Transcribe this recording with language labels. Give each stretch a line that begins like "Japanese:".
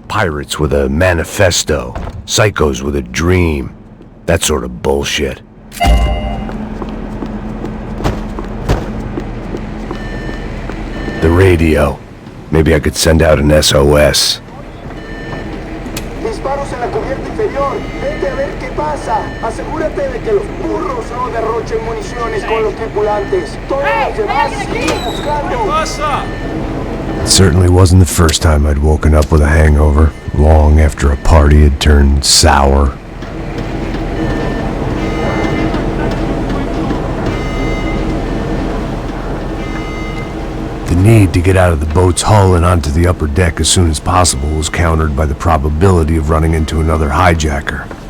English: Pirates with a manifesto. Psychos with a dream. That sort of bullshit. The radio. Maybe I could send out an SOS.
Spanish: Disparos en la cubierta inferior. Vete a ver qué pasa. Asegúrate de que los burros no derrochen municiones con los tripulantes. Todos los demás siguen buscando.
English: It certainly wasn't the first time I'd woken up with a hangover, long after a party had turned sour. The need to get out of the boat's hull and onto the upper deck as soon as possible was countered by the probability of running into another hijacker.